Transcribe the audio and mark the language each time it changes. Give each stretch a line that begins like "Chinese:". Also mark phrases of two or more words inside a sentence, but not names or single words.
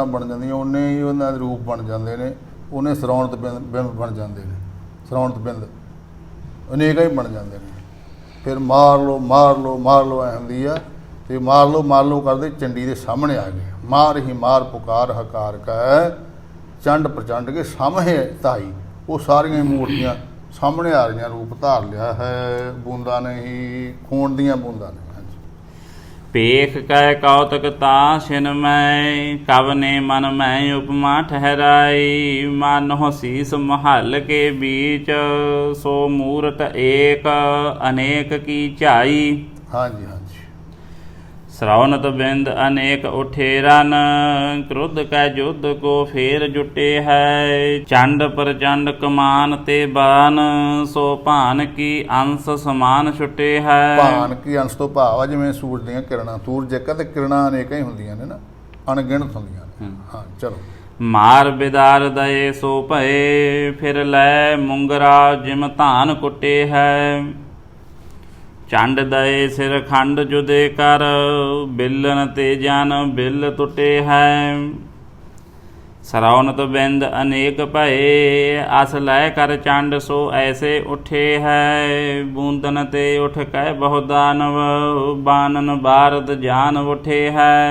Punjabi: ਬਣ ਜਾਂਦੀਆਂ ਉਨੇ ਹੀ ਉਹਨਾਂ ਦੇ ਰੂਪ ਬਣ ਜਾਂਦੇ ਨੇ ਉਹਨੇ ਸਰਾਉਣਤ ਬਿੰਬ ਬਣ ਜਾਂਦੇ ਨੇ ਸਰਾਉਣਤ ਬਿੰਦ ਅਨੇਕਾਂ ਹੀ ਬਣ ਜਾਂਦੇ ਨੇ ਫਿਰ ਮਾਰ ਲਓ ਐ ਹੁੰਦੀ ਆ ਤੇ ਮਾਰ ਲਓ ਕਰਦੇ ਚੰਡੀ ਦੇ ਸਾਹਮਣੇ ਆ ਗਏ ਮਾਰ ਹੀ ਮਾਰ ਪੁਕਾਰ ਹਕਾਰ ਕੈ ਚੰਡ ਪ੍ਰਚੰਡ ਕੇ ਸਾਹਮਣੇ ਧਾਈ ਉਹ ਸਾਰੀਆਂ ਮੂਰਤੀਆਂ ਸਾਹਮਣੇ ਆ ਰਹੀਆਂ ਰੂਪ ਧਾਰ ਲਿਆ ਹੈ ਬੂੰਦਾਂ ਨੇ ਹੀ ਖੂਨ ਦੀਆਂ ਬੂੰਦਾਂ ਨੇ।
Hindi: पेख कै कौतक ताशिन मैं कवने मन मैं उपमा ठहराई मानो शीस महल के बीच सो मूरत एक अनेक की चाई।
Punjabi: ਹਾਂ ਜੀ, ਹਾਂ ਜੀ।
Hindi: श्रवणत बिंद अनेक उठे रन क्रुद्ध कै युद्ध को फेर जुटे है चंड प्रचंड कमान ते बान सो भान की अंश समान छुटे है।
Punjabi: ਭਾਨ ਕੀ ਅੰਸ਼ ਤੋਂ ਭਾਵ ਆ ਜਿਵੇਂ ਸੂਰਜ ਦੀਆਂ ਕਿਰਨਾਂ, ਸੂਰਜ ਇੱਕ ਆ ਤੇ ਕਿਰਨਾਂ ਅਨੇਕਾਂ ਹੀ ਹੁੰਦੀਆਂ ਨੇ ਨਾ, ਅਣਗਿਣਤ ਹੁੰਦੀਆਂ ਨੇ। ਹਾਂ ਚਲੋ।
Hindi: मार बिदार दये सो भये फिर लै मुंगरा जिम धान कुटे है चंड दये सिर खंड जुदे कर बिलन ते जन बिल टुटे है। सरौनत बिंद अनेक भये अस लै कर चंड सो ऐसे उठे है बूंदन ते उठ कै बहु दानव बानन बारद जान उठे है।